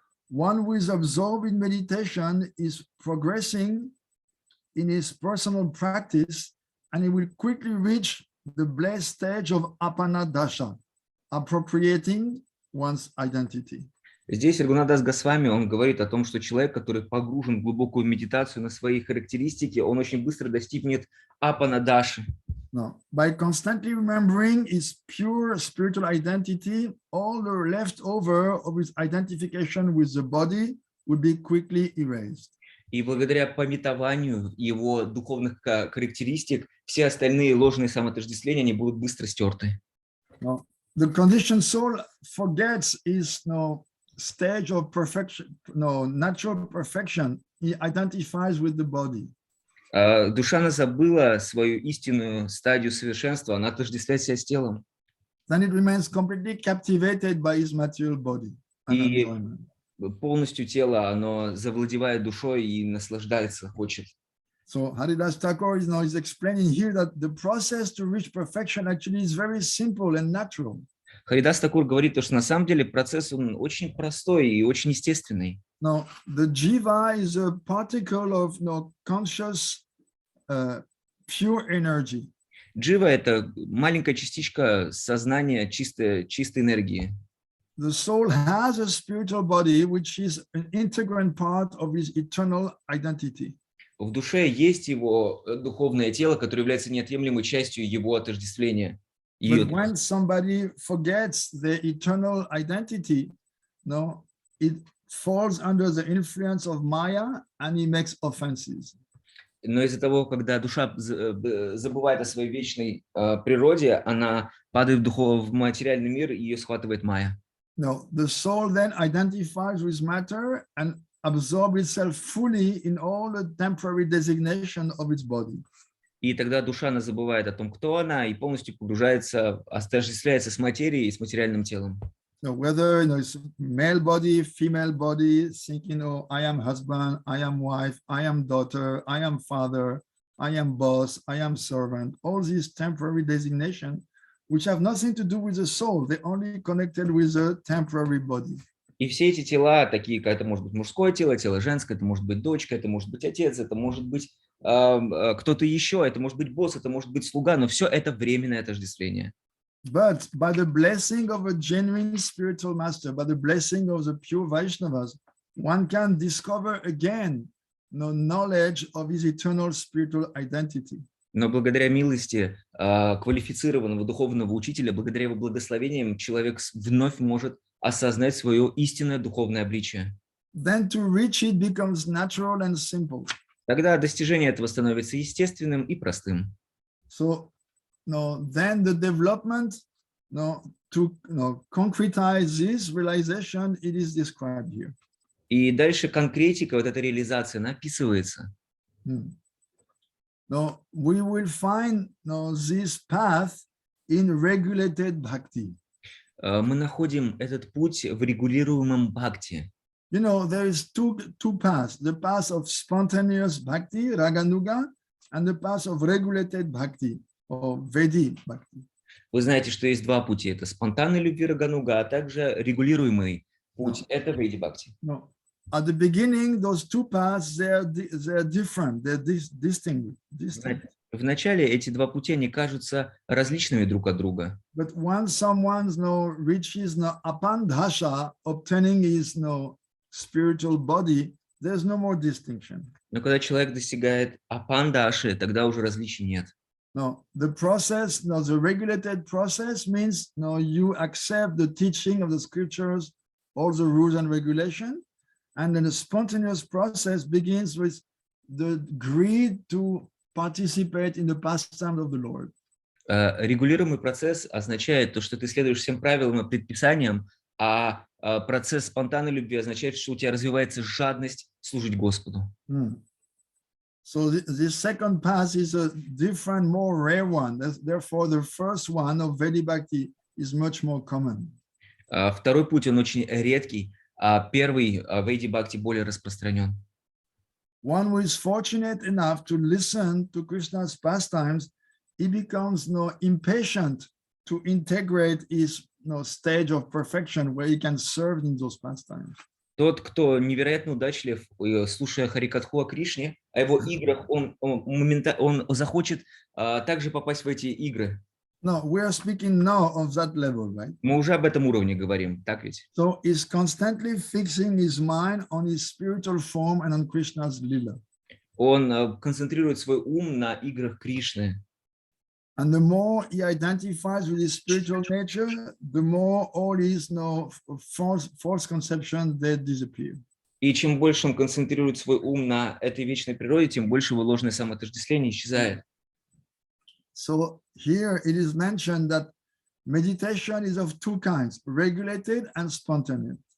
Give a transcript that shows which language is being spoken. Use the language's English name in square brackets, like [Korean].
[English] One who is absorbed in meditation is progressing in his personal practice, and he will quickly reach the blessed stage of apana dasha, appropriating one's identity. [Russian] Здесь Рагунатдас Госвами, он говорит о том, что человек, который погружен в глубокую медитацию на свои характеристики, он очень быстро достигнет апанадаши. [English] No, by constantly remembering his pure spiritual identity, all the leftover of his identification with the body would be quickly erased. [Russian] И благодаря памятованию его духовных характеристик, все остальные ложные самоотождествления, они будут быстро стерты. [English] No, the conditioned soul forgets his stage of perfection, natural perfection. He identifies with the body. [Russian] Душа, она забыла свою истинную стадию совершенства, она отождествляет себя с телом. [English] Then it remains completely captivated by his material body. [Russian] И полностью тело, оно завладевает душой и наслаждается, хочет. [English] So Haridas Thakur is explaining here that the process to reach perfection actually is very simple and natural. [Russian] Харидас Такур говорит, что на самом деле процесс он очень простой и очень естественный. [English] Now, the jiva is a particle of conscious, pure energy. [Russian] Джива – это маленькая частичка сознания чистой энергии. [English] The soul has a spiritual body, which is an integral part of his eternal identity. [Russian] В душе есть его духовное тело, которое является неотъемлемой частью его отождествления. [English] But when somebody forgets the eternal identity, it falls under the influence of Maya and he makes offenses. [Russian] Но из-за того, когда душа забывает о своей вечной природе, она падает в материальный мир, и ее схватывает Майя. [English] No, the soul then identifies with matter and absorbs itself fully in all the temporary designation of its body. [Russian] И тогда душа, она забывает о том, кто она, и полностью погружается, отождествляется с материей и с материальным телом. [English] No, whether it's male body, female body, thinking, I am husband, I am wife, I am daughter, I am father, I am boss, I am servant, all these temporary designations, which have nothing to do with the soul, they're only connected with the temporary body. [Russian] И все эти тела, такие как это может быть мужское тело, тело женское, это может быть дочка, это может быть отец, это может быть кто-то еще, это может быть босс, это может быть слуга, но все это временное отождествление. [English] But by the blessing of a genuine spiritual master, by the blessing of the pure Vaishnavas, one can discover again the knowledge of his eternal spiritual identity. [Russian] Но благодаря милости квалифицированного духовного учителя, благодаря его благословениям, человек вновь может осознать свое истинное духовное обличие. [English] Then to reach it becomes natural and simple. [Russian] Тогда достижение этого становится естественным и простым. [English] So, then the development, to concretize this realization, it is described here. [Russian] И дальше конкретика, вот эта реализация, она описывается. [English] Now, we will find this path in regulated bhakti. [Russian] Мы находим этот путь в регулируемом бхакти. [English] There is two paths, the path of spontaneous bhakti, raganuga, and the path of regulated bhakti, or Vedic bhakti. [Russian] Вы знаете, что есть два пути. Это спонтанный любви рагануга, а также регулируемый путь. Это Веди бхакти. [English] No. At the beginning, those two paths, they're different, they're distinct. [Russian] В начале эти два пути, они кажутся различными друг от друга. [English] But once someone reaches apandhasha, obtaining his spiritual body, there's no more distinction. [Russian] Но когда человек достигает апандаши, тогда уже различий нет. [English] No, the process, the regulated process means you accept the teaching of the scriptures, all the rules and regulations, and then the spontaneous process begins with the greed to participate in the pastime of the Lord. [Russian] Регулируемый процесс означает то, что ты следуешь всем правилам и предписаниям, а процесс спонтанной любви означает, что у тебя развивается жадность служить Господу. [English] So this second path is a different, more rare one. Therefore, the first one of Vedic Bhakti is much more common. [Russian] Второй путь, он очень редкий, а первый Веди Бхакти более распространен. [English] One who is fortunate enough to listen to Krishna's pastimes, he becomes impatient to integrate his stage of perfection where he can serve in those pastimes. [Russian] Тот, кто невероятно удачлив, слушая Харикатху о Кришне, о его играх, он захочет также попасть в эти игры. [English] No, we are speaking now of that level, right? [Russian] Мы уже об этом уровне говорим, так ведь? [English] So he's constantly fixing his mind on his spiritual form and on Krishna's lila. [Russian] Он концентрирует свой ум на играх Кришны. [English] And the more he identifies with his spiritual nature, the more all his false conceptions they disappear. [Russian] И чем больше он концентрирует свой ум на этой вечной природе, тем больше его ложное самоотождествление исчезает. [English] So here it is mentioned that meditation is of two kinds, regulated and spontaneous.